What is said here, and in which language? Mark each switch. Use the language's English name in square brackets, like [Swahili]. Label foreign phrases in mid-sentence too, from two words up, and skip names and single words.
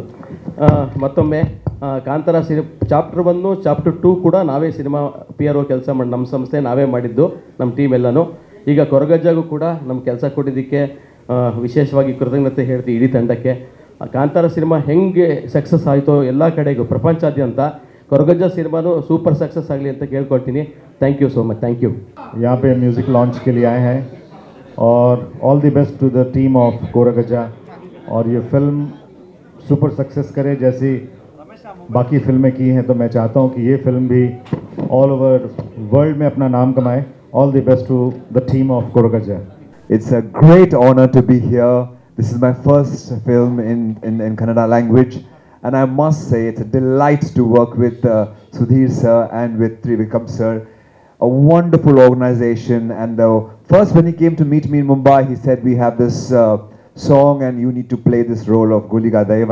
[Kannada] ಮತ್ತೊಮ್ಮೆ ಕಾಂತಾರ ಚಾಪ್ಟರ್ 1 ಚಾಪ್ಟರ್ 2 ಕೂಡ ನಾವೇ ಸಿನಿಮಾ PRO ಕೆಲಸ ಮಾಡಿ ನಮ್ಮ ಸಂಸ್ಥೆ ನಾವೇ ಮಾಡಿದ್ದು, ನಮ್ಮ ಟೀಮ್ ಎಲ್ಲನೂ. ಈಗ ಕೊರಗಜ್ಜಾಗೂ ಕೂಡ ನಮ್ಮ ಕೆಲಸ ಕೊಟ್ಟಿದ್ದಕ್ಕೆ ವಿಶೇಷವಾಗಿ ಕೃತಜ್ಞತೆ ಹೇಳ್ತೀವಿ ಇಡೀ ತಂಡಕ್ಕೆ. ಕಾಂತಾರ ಸಿನಿಮಾ ಹೆಂಗೆ ಸಕ್ಸಸ್ ಆಯಿತೋ ಎಲ್ಲ ಕಡೆಗೂ ಪ್ರಪಂಚಾದ್ಯಂತ ಕೊರಗಜ್ಜ ಸಿನಿಮಾನು [English] super success [Kannada] ಆಗಲಿ ಅಂತ ಕೇಳ್ಕೊಳ್ತೀನಿ. [English] Thank you so much. Thank you. [Hindi] यहाँ पे [English] music launch [Hindi] के लिए आए हैं और [English] All the best to the team of Koragajja [Hindi] और ये फिल्म [English] super success [Hindi] करे जैसी बाकी फिल्में की हैं. तो मैं चाहता हूँ कि ये फिल्म भी [English] all over world [Hindi] में अपना नाम कमाए. [English] All the best to the team of Koragajja. It's a great honor to be here. This is my first film in Kannada language. And I must say, it's a delight to work with Sudhir sir and with Trivikram sir. A wonderful organization. And first when he came to meet me in Mumbai, he said, we have this song and you need to play this role of Guliga Deva.